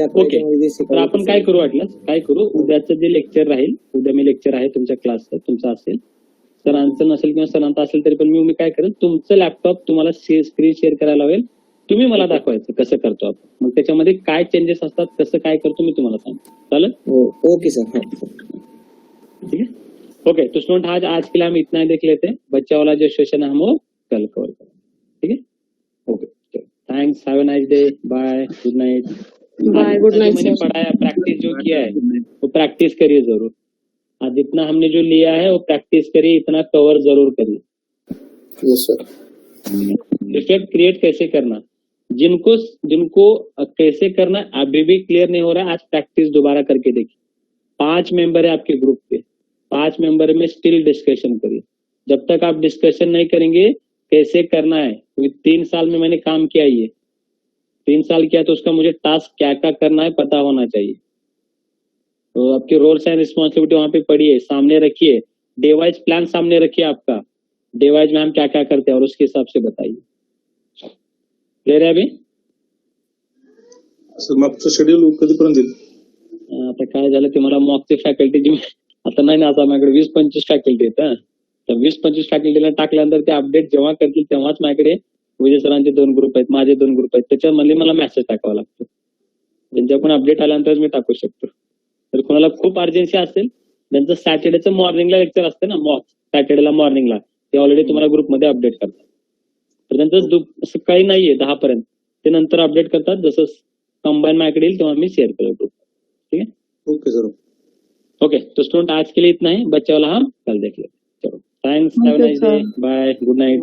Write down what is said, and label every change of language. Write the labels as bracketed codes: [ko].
[mr] Okay, तर आपण काय करू उद्याचं जे लेक्चर राहील, उद्या मी लेक्चर आहे तुमच्या क्लासचं, तुमचं असेल, सरांचं नसेल किंवा सरांचं असेल तरी पण मी काय करेल, तुमचं लॅपटॉप तुम्हाला स्क्रीन शेअर करायला लावेल, तुम्ही मला दाखवायचं कसं करतो आपण, मग त्याच्यामध्ये काय चेंजेस असतात, कसं काय करतो मी तुम्हाला सांगतो. चालेल? [en] Okay sir. [hi] ठीक है, ओके. तो स्टूडेंट आज के लिए हम इतना ही देख लेते हैं. बच्चा वाला जो सेशन है हम वो कल कवर करेंगे. ठीक है, [en] Okay, thanks, have a nice day, bye, good night. Bye, good night. [hi] मैंने पढ़ाया, प्रैक्टिस जो किया है वो प्रैक्टिस करिए जरूर. आज इतना हमने जो लिया है वो प्रैक्टिस करिए, इतना कवर जरूर करिए. Yes sir. डिफेक्ट क्रिएट कैसे करना, जिनको कैसे करना अभी भी क्लियर नहीं हो रहा है, आज प्रैक्टिस दोबारा करके देखिए. 5 मेंबर है आपके ग्रुप के, 5 मेंबर में स्टिल डिस्कशन करिए. जब तक आप डिस्कशन नहीं करेंगे कैसे करना है, क्योंकि 3 साल में मैंने काम किया, ये 3 साल किया, तो उसका मुझे टास्क क्या क्या करना है पता होना चाहिए. तो आपके रोल्स एंड रिस्पॉन्सिबिलिटी वहां पे पड़ी है, सामने रखिए. डेवाइज प्लान सामने रखिए आपका, डेवाइज में हम क्या क्या करते हैं और उसके हिसाब से बताइए. [mr] क्लियर आहे अभी? मागचं शेड्यूल कधीपर्यंत येईल? आता काय झालं ते मला मॉकची फॅकल्टी आता नाही ना, आता माझ्याकडे 20-25 फॅकल्टी आहेत. तर 20-25 फॅकल्टीला टाकल्यानंतर ते अपडेट जेव्हा करतील तेव्हाच माझ्याकडे विजय सरांचे 2 ग्रुप आहेत, माझे 2 ग्रुप आहेत, त्याच्यामध्ये मला मेसेज टाकावा लागतो. त्यांच्या पण अपडेट आल्यानंतर मी टाकू शकतो. तर कोणाला खूप अर्जन्सी असेल, त्यांचं सॅटर्डेचं मॉर्निंगला लेक्चर असते ना, मॉक सॅटर्डेला मॉर्निंगला, ते ऑलरेडी तुम्हाला ग्रुपमध्ये अपडेट करतात. तर त्यांचं सकाळी नाहीये 10 पर्यंत, ते नंतर अपडेट करतात, जसं कंबाईन माझ्याकडे येईल तेव्हा मी शेअर करतो. [hi] ठीक है, [en] Okay sir. [hi] ओके, तो स्टूडेंट आज के लिए इतना ही, बच्चे वाला हम कल देख लेते. [en] चलो, thanks, have a nice day, bye, good night.